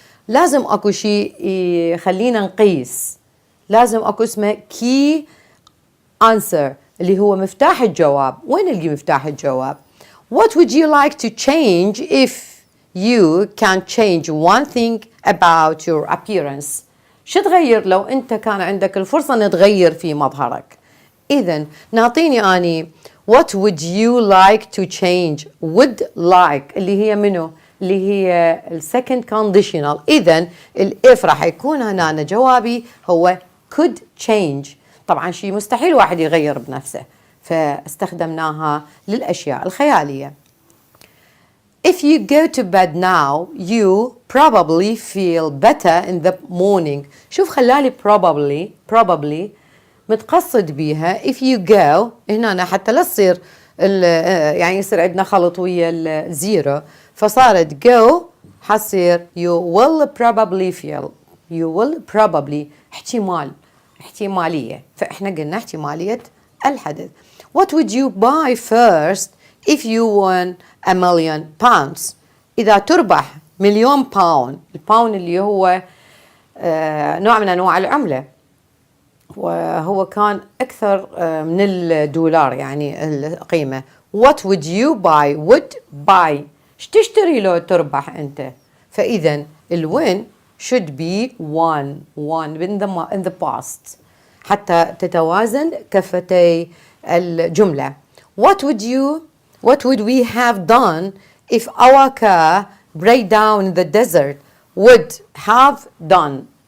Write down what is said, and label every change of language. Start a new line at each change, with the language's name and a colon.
Arabic: لازم اكو شيء يخلينا نقيس. لازم اكو اسمه
English: key answer
Arabic: اللي هو مفتاح الجواب. وين نلقي مفتاح الجواب؟
English: What would you like to change if you can change one thing about your appearance?
Arabic: شو تغير لو انت كان عندك الفرصة ان تغير في مظهرك؟ إذن نعطيني أني
English: what would you like to change.
Arabic: would like اللي هي منو؟ اللي هي
English: second conditional.
Arabic: إذن الإف راح يكون هنا جوابي هو
English: could change.
Arabic: طبعا شيء مستحيل واحد يغير بنفسه، فاستخدمناها للأشياء الخيالية.
English: If you go to bed now, you probably feel better in the morning.
Arabic: شوف خلالي probably متقصد بيها if you go هنا حتى لا تصير يعني يصير عندنا خلط ويا الزيرو، فصارت go حصير
English: you will probably feel. you will probably
Arabic: احتمالية، فإحنا قلنا احتمالية الحدث.
English: What would you buy first if you won £1,000,000؟
Arabic: إذا تربح £1,000,000. الباوند اللي هو نوع من أنواع العملة، وهو كان أكثر من الدولار يعني القيمة.
English: What would you buy؟ would buy
Arabic: ايش تشتري لو تربح أنت؟ فإذا الwin
English: should be won in the past
Arabic: حتى تتوازن كفتي الجملة.
English: What would we have done if our car break down in the desert؟ would have done.